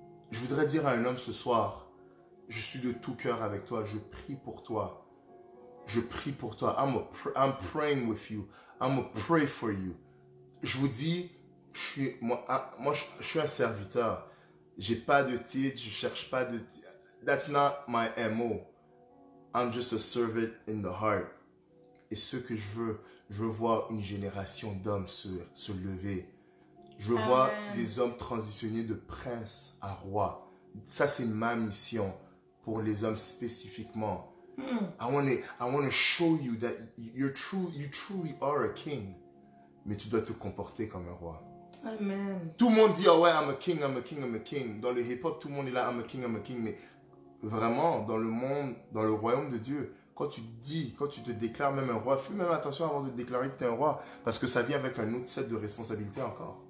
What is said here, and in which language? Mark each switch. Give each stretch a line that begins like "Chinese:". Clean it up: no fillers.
French: Je voudrais dire à un homme ce soir, je suis de tout cœur avec toi, je prie pour toi. Je prie pour toi.
English: I'm praying with you. I'm gonna pray for you.
French: Je vous dis, je suis un serviteur. J'ai pas de titre, je cherche pas de titre.
English: That's not my MO. I'm just a servant in the heart.
French: Et ce que je veux voir une génération d'hommes se lever. Je veux voir des hommes transitionner de prince à roi. Ça, c'est ma mission pour les hommes spécifiquement.
English: I want to show you that you truly are a king.
French: Mais tu dois te comporter comme un roi. Amen. Tout le monde dit, oh ouais,
English: I'm a king, I'm a king, I'm a king.
French: Dans le hip-hop, tout le monde est là,
English: I'm a king, I'm a king.
French: Mais vraiment, dans le monde, dans le royaume de Dieu, quand tu te déclares même un roi, fais même attention avant de te déclarer que tu es un roi. Parce que ça vient avec un autre set de responsabilités encore.